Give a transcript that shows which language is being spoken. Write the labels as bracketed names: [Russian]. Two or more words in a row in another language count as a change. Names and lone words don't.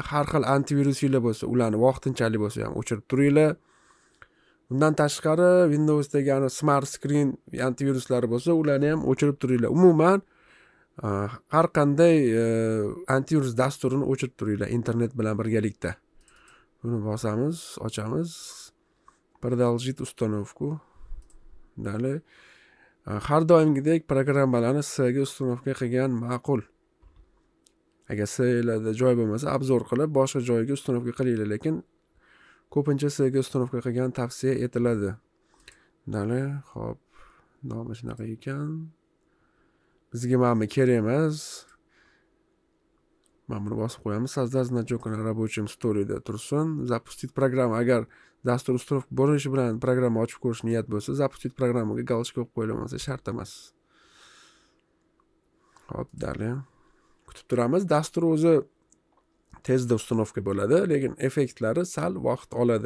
[Uzbek] Har xil antivirusinglar bo'lsa, ularni vaqtinchalik bo'lsa ham o'chirib turinglar. Undan tashqari Windowsdagi Smart Screen antiviruslari bo'lsa, ularni ham o'chirib turinglar. Umuman har qanday antivirus dasturini o'chirib turinglar internet bilan birgalikda. Buni bosamiz, ochamiz. [Russian] Продолжить установку. [Uzbek] Dalay. Har doimgidek programmalarni S ga ustunovka qilgan ma'qul. Agar S'larda joy bo'lmasa, obzor qilib boshqa joyga ustunovka qilinglar, lekin ko'pincha S ga ustunovka qilgan tavsiya etiladi. Dalay, xo'p, nomi shunaqa ekan. Bizga mana kerak emas. Mana buni bosib qo'yamiz. [Russian] Sozdать значок на рабочем столе tursin. Запустить программу. [Uzbek] Agar dastur ustunovka bo'lishi bilan programma ochib ko'rish niyat bo'lsa, запустить programmaga galchka qo'yib qo'yilmasa shart emas. Xo'p, dalay. Kutib turamiz. Dastur o'zi tezda ustunovka bo'ladi, lekin effektlari sal vaqt oladi.